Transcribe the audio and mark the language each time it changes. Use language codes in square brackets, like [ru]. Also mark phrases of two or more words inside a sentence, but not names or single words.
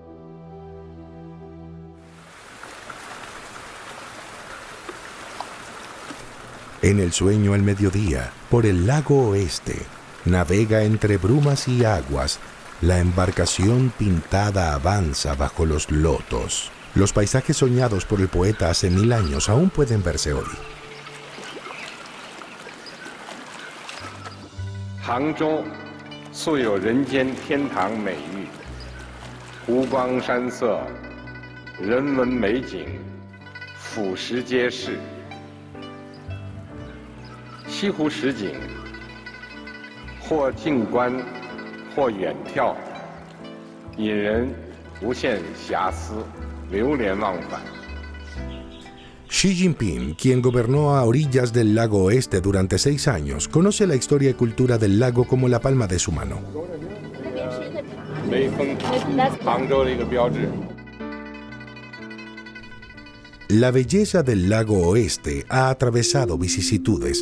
[es] En el sueño al mediodía, por el lago oeste, navega entre brumas y aguas. La embarcación pintada avanza bajo los lotos. Los paisajes soñados por el poeta hace 1000 años aún pueden verse hoy. [zh] Hangzhou 素有人间天堂美誉，湖光山色，人文美景，俯拾皆是。西湖十景，或近观。或远眺，引人无限遐思，流连忘返。 [es] Xi Jinping, quien gobernó a orillas del lago oeste durante 6 años, conoce la historia y cultura del lago como la palma de su mano. La belleza del lago oeste ha atravesado vicisitudes.